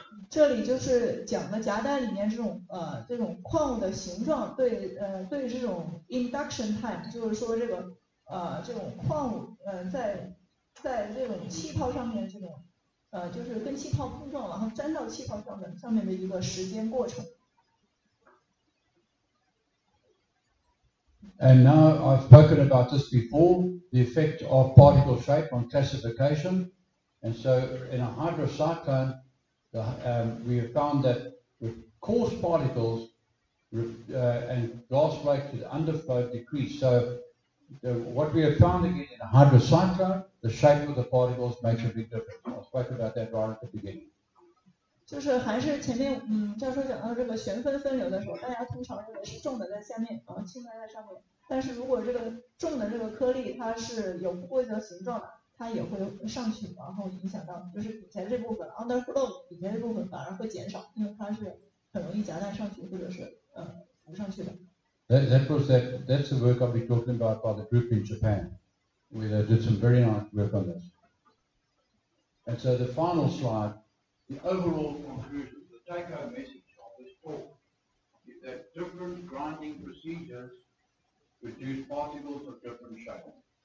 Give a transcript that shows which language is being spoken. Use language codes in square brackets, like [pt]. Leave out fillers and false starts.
[zh] 这里就是讲的夹带里面这种矿物的形状对这种 induction time， 就是说这种矿物在这种气泡上面这种就是跟气泡碰撞，然后粘到气泡上面的一个时间过程。 [en] And now I've spoken about this before, the effect of particle shape on classification. And so in a hydrocyclone, we have found that with coarse particles and gas flake to the underflow decrease. So what we have found again in a hydrocyclone, the shape of the particles makes a big difference. I spoke about that right at the beginning. [zh] 就是还是前面教授讲到这个旋分分流的时候，大家通常认为是重的在下面，然后轻的在上面。但是如果这个重的这个颗粒它是有不规则形状的，它也会上去，然后影响到就是底下这部分 underflow 底下这部分反而会减少，因为它是很容易夹带上去或者是浮上去的。 [en] That's the work I'll be talking about by the group in Japan, where they did some very nice work on this. And so the final slide, the overall conclusion, the take-home message of this talk is that different grinding procedures produce particles of different shapes.